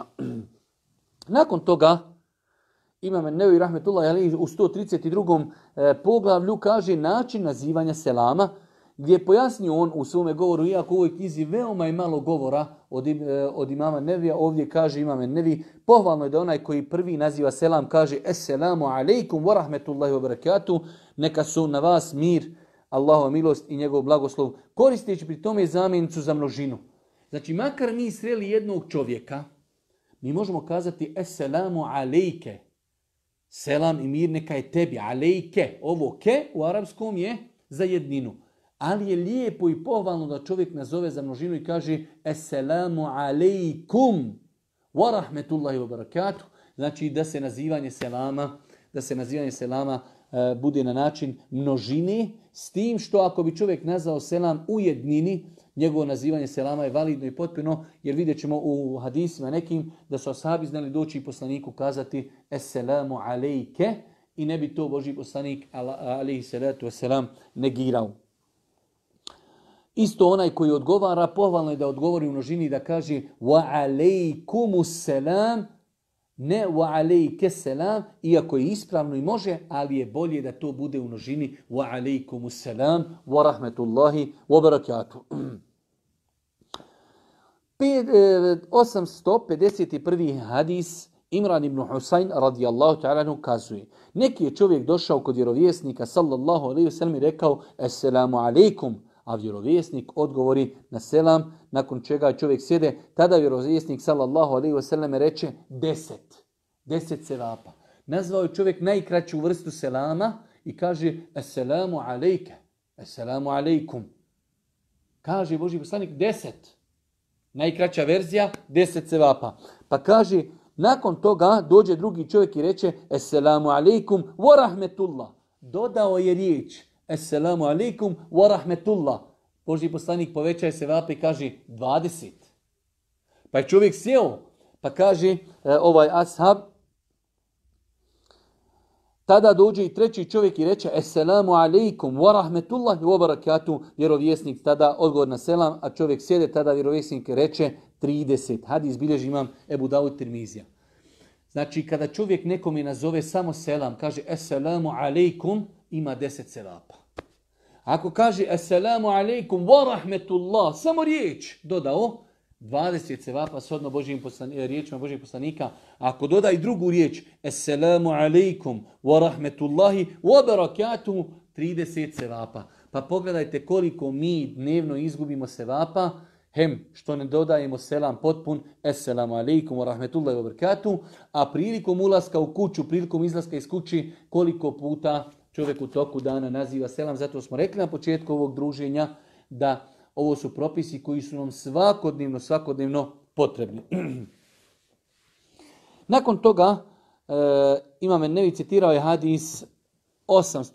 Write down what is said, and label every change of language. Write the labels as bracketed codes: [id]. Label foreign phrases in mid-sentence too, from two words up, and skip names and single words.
[bs] Nakon toga, Imam Nevevi [ar] رحمة الله عليه [bs] u 132. poglavlju kaže način nazivanja selama, gdje je pojasnio on u svome govoru, iako u ovoj knjizi veoma je malo govora od imama Nevija, ovdje kaže imam Nevi, pohvalno je da onaj koji prvi naziva selam kaže: [ar] السلام عليكم ورحمة الله وبركاته, [bs] neka su na vas mir, Allahova milost i njegov blagoslov, koristeći pri tome zamjenicu za množinu. Znači, makar mi sreli jednog čovjeka, mi možemo kazati [ar] السلام عليك, [bs] selam i mir neka je tebi, alejke. Ovo ke u arapskom je za jedninu. Ali je lijepo i pohvalno da čovjek nazove za množinu i kaže [ar] السلام عليكم ورحمة الله وبركاته. [bs] Znači da se nazivanje selama bude na način množine, s tim što ako bi čovjek nazvao selam u jednini, njegovo nazivanje selama je validno i potpuno, jer vidjet ćemo u hadisima nekim da su ashabi znali doći i poslaniku kazati [ar] السلام عليك [bs] i ne bi to Božji poslanik [ar] عليه الصلاة والسلام [bs] negirao. Isto onaj koji odgovara, pohvalno je da odgovori u množini i da kaže [ar] وعليكم السلام, [bs] ne [ar] وعليك السلام, [bs] iako je ispravno i može, ali je bolje da to bude u množini [ar] وعليكم السلام ورحمة الله وبركاته. [bs] 851. hadis, Imran ibn Husayn [ar] رضي الله تعالى عنه [bs] kazuje: neki je čovjek došao kod vjerovjesnika [ar] صلى الله عليه وسلم [bs] i rekao [ar] السلام عليكم, [bs] a vjerovjesnik odgovori na selam, nakon čega čovjek sjede, tada vjerovjesnik [ar] صلى الله عليه وسلم [bs] reče 10 sevapa. Nazvao je čovjek najkraću vrstu selama i kaže [ar] السلام عليك, السلام عليكم. [bs] Kaže Božji poslanik 10. Najkraća verzija 10 sevapa. Pa kaže, nakon toga dođe drugi čovjek i reče [ar] السلام عليكم ورحمة الله. [bs] dodao je riječ [ar] السلام عليكم ورحمة الله. [bs] Božji poslanik povećaje se vape i kaže 20. Pa je čovjek sjeo, pa kaže ovaj ashab, tada dođe i treći čovjek i reče [ar] السلام عليكم ورحمة الله وبركاته. [bs] Vjerovjesnik tada odgovor na selam, a čovjek sjede, tada vjerovjesnik reče 30. Hadis bilježi imam Ebu Davud Tirmizija. Znači, kada čovjek nekome nazove samo selam, kaže [ar] السلام عليكم, [bs] ima 10 selapa. Ako kaže [ar] السلام عليكم ورحمة الله, [bs] samo riječ dodao, 20 sevapa shodno riječima Božijeg poslanika. Ako doda i drugu riječ [ar] السلام عليكم ورحمة الله وبركاته, [bs] 30 sevapa. Pa pogledajte koliko mi dnevno izgubimo sevapa, što ne dodajemo selam potpun [ar] السلام عليكم ورحمة الله وبركاته, [bs] a prilikom ulaska u kuću, prilikom izlaska iz kući, koliko puta čovjek u toku dana naziva selam. Zato smo rekli na početku ovog druženja da ovo su propisi koji su nam svakodnevno potrebni. Nakon toga Imam Nevi citirao je hadis 852.